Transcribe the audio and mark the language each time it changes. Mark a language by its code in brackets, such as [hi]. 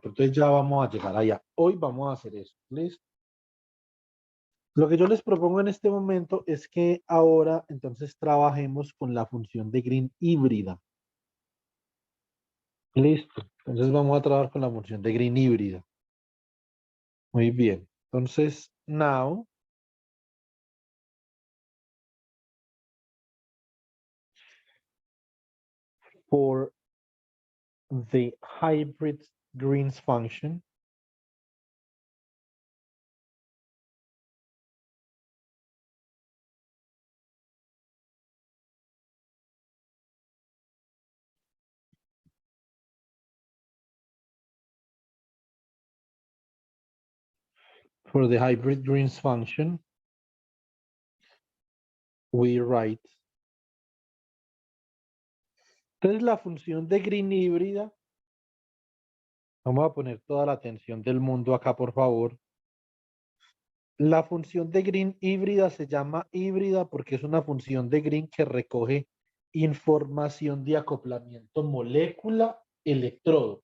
[es] Pero entonces ya vamos a llegar allá. Hoy vamos a hacer eso. ¿Listo? Lo que yo les propongo en este momento es que ahora entonces trabajemos con la función de Green híbrida. Listo. Entonces vamos a trabajar con la función de Green híbrida. Muy bien. Entonces, [en] now, for the hybrid Green's function, for the hybrid Green's function, we write. [es] Entonces, la función de Green híbrida, vamos a poner toda la atención del mundo acá, por favor. La función de Green híbrida se llama híbrida porque es una función de Green que recoge información de acoplamiento molécula-electrodo.